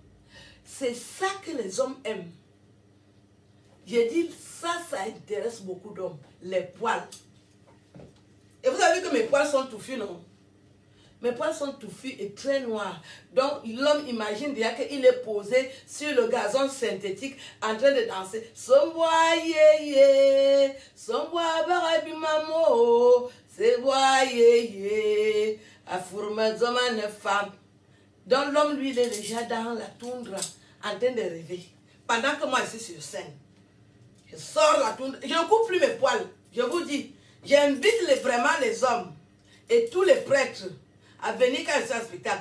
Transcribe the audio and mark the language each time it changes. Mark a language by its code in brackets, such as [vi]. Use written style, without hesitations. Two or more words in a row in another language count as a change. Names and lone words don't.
[fr] C'est ça que les hommes aiment. J'ai dit, ça intéresse beaucoup d'hommes. Les poils. Et vous avez vu que mes poils sont touffus, non? Mes poils sont touffus et très noirs. Donc, l'homme imagine déjà qu'il est posé sur le gazon synthétique en train de danser. Somboa yeye, somboa barabi mamo, seboa yeye, afourme zomane femme. Donc, l'homme, lui, il est déjà dans la toundra, en train de rêver. Pendant que moi, je suis sur scène. Je sors la toundra. Je ne coupe plus mes poils. Je vous dis, j'invite vraiment les hommes et tous les prêtres à venir quand je suis en spectacle.